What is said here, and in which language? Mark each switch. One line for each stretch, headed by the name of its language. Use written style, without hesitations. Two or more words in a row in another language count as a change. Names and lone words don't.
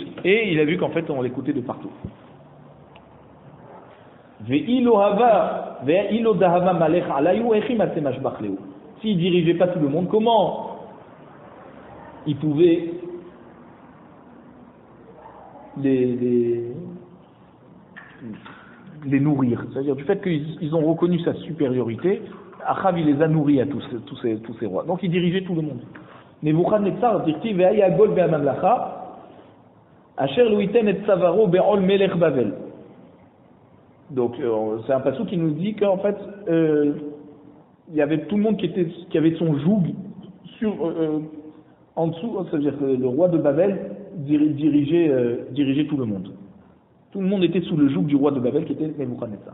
French: Et il a vu qu'en fait on l'écoutait de partout. S'il dirigeait pas tout le monde, comment il pouvait les nourrir? C'est-à-dire du fait qu'ils ont reconnu sa supériorité, Achav il les a nourris à tous ces rois. Donc il dirigeait tout le monde.
Hebrew: Nebuchadnezzar dit והיה הגוי והממלכה אשר לא יתן את צווארו בעול מלך בבל.
French: Donc c'est un passage qui nous dit qu'en fait il y avait tout le monde qui avait son joug en dessous, c'est-à-dire que le roi de Babel dirigeait tout le monde. Tout le monde était sous le joug du roi de Babel qui était Nebuchadnezzar.